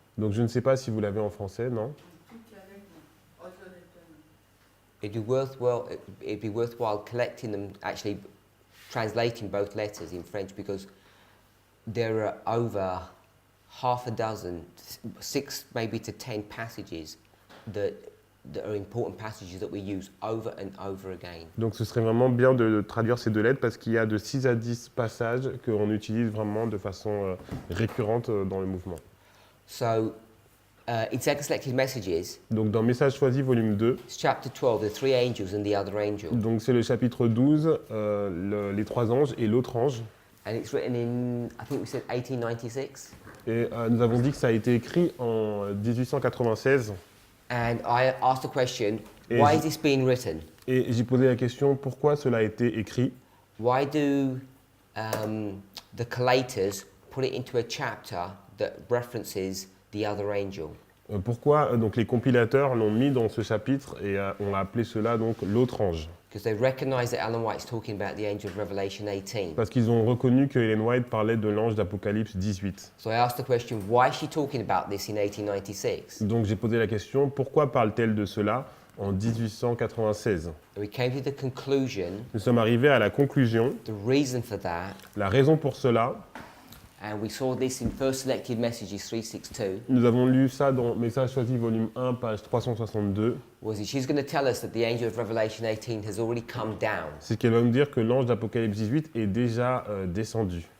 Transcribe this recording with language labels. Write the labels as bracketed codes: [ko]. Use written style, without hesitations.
[fr] Donc je ne sais pas si vous l'avez en français, non? [en] It'd be worthwhile collecting them, actually translating both letters in French, because there are over half a dozen, 6 maybe to 10 passages that are important passages that we use over and over again. [fr] Donc ce serait vraiment bien de traduire ces deux lettres parce qu'il y a de 6 à 10 passages qu'on utilise vraiment de façon récurrente dans le mouvement. [en] So in Second Selected Messages, [fr] Donc dans Message choisi, volume 2, [en] it's chapter 12, the 3 angels and the other angel. [fr] donc c'est le chapitre 12, les 3 anges et l'autre ange. [en] And it's written in, I think we said 1896. [fr] Et nous avons dit que ça a été écrit en 1896. [en] And I asked the question, [fr] Et [en] why j- is this being written? [fr] Et j'ai posé la question, pourquoi cela a été écrit? [en] Why do the collators put it into a chapter that references the other angel? [fr] Pourquoi donc, les compilateurs l'ont mis dans ce chapitre et on a appelé cela donc l'autre ange? [en] Because they recognize that Ellen White's talking about the angel of Revelation 18. [fr] Parce qu'ils ont reconnu que Ellen White parlait de l'ange d'Apocalypse 18. [en] So I asked the question, why is she talking about this in 1896? [fr] Donc j'ai posé la question, pourquoi parle-t-elle de cela en 1896? [en] And we came to the conclusion, [fr] Nous sommes arrivés à la conclusion, [en] the reason for that, [fr] la raison pour cela, [en] and we saw this in First Selected Messages 362, [fr] nous avons lu ça dans Message choisi volume 1, page 362, [en] was that she's going to tell us that the angel of Revelation 18 has already come down. [fr] c'est qu'elle va nous dire que l'ange d'Apocalypse 18 est déjà descendu.